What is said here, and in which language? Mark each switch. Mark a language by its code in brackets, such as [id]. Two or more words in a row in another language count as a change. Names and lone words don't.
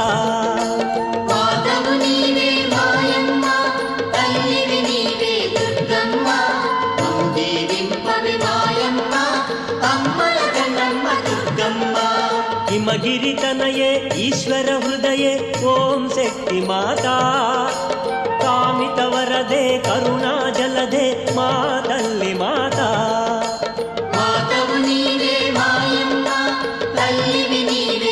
[te] మాతవు నీవే మాయమ్మ తల్లివి నీవే దుర్గమ్మ మమ్ము దీవింపవి మాయమ్మ అమ్మల గన్నమ్మ దుర్గమ్మ [sa] हिमगिरि तनये ईश्वर हृदये ओम शक्ति माता कामित वरदे करुणा जलदे मातल्ली माता [te] మాతవు నీవే మాయమ్మ తల్లివి నీవే